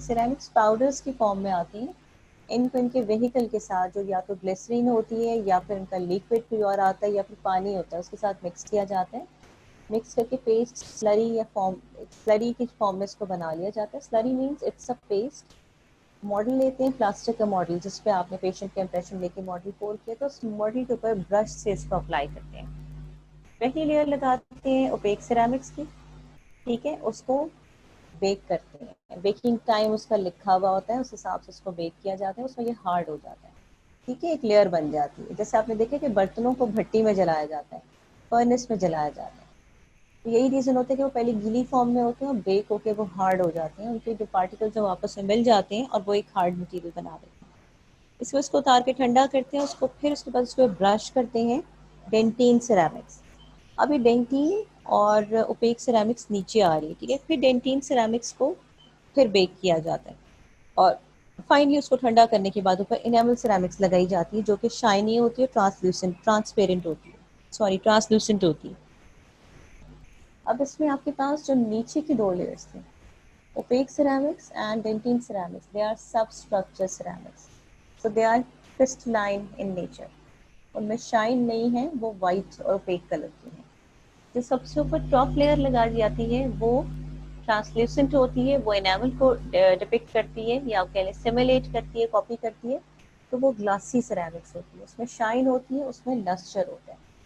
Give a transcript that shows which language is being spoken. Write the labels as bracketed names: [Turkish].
[Urdu] Ceramics powders کی form میں آتی ہیں. ان کو ان کے ویہیکل کے ساتھ جو یا تو گلیسرین ہوتی ہے یا پھر ان کا لیکوڈ کوئی اور آتا ہے یا پھر پانی ہوتا ہے اس کے ساتھ مکس کیا جاتا ہے. مکس کر کے پیسٹ سلری یا سلری کی فارم میں اس کو بنا لیا جاتا ہے. [English] Slurry means it's a paste. [Urdu] Model لیتے ہیں پلاسٹک کا ماڈل جس پہ آپ نے پیشنٹ کا امپریشن لے کے ماڈل پور کیا تو اس ماڈل کے اوپر برش سے اس کو اپلائی کرتے ہیں. پہلی لیئر لگاتے ہیں اوپیک سیرامکس کی. ٹھیک ہے. اس کو بیک کرتے ہیں. بیکنگ ٹائم اس کا لکھا ہوا ہوتا ہے, اس حساب سے اس کو بیک کیا جاتا ہے. اس میں یہ ہارڈ ہو جاتا ہے. ٹھیک ہے. ایک لیئر بن جاتی ہے. جیسے آپ نے دیکھا کہ برتنوں کو بھٹی میں جلایا جاتا ہے, فرنس میں جلایا جاتا ہے. یہی ریزن ہوتا ہے کہ وہ پہلے گیلی فارم میں ہوتے ہیں اور بیک ہو کے وہ ہارڈ ہو جاتے ہیں. ان کے جو پارٹیکل جو آپس میں مل جاتے ہیں اور وہ ایک ہارڈ مٹیریل بنا دیتے ہیں. اس میں اس کو اتار کے ٹھنڈا کرتے ہیں. اس کو پھر اس کے بعد اس کو برش کرتے ہیں ڈینٹین سیرامکس. ابھی ڈینٹین اور اوپیک سیرامکس نیچے آ رہی ہے. ٹھیک ہے. پھر ڈینٹین سیرامکس کو پھر بیک کیا جاتا ہے اور فائنلی اس کو ٹھنڈا کرنے کے بعد اوپر انیمل سیرامکس لگائی جاتی ہے جو کہ شائنی ہوتی ہے, ٹرانسپیرنٹ ہوتی ہے, ٹرانسلوسنٹ ہوتی ہے. اب اس میں آپ کے پاس جو نیچے کی 2 لیئرس تھے, OPEC ceramics and ڈینٹین ceramics, [English] They are substructure ceramics. So they are crystalline in nature. [Urdu] ان میں شائن نہیں ہے, وہ وائٹ اور اوپیک کلر کی ہیں. جو سب سے اوپر ٹاپ لیئر لگائی جاتی ہے وہ ٹرانسلیوسنٹ ہوتی ہے. وہ انیمل کو ڈپکٹ کرتی ہے یا کہہ لیں سیمولیٹ کرتی ہے, کاپی کرتی ہے. تو وہ گلاسسی سیرامکس ہوتی ہے. اس میں شائن ہوتی ہے, اس میں لسٹر ہوتا ہے.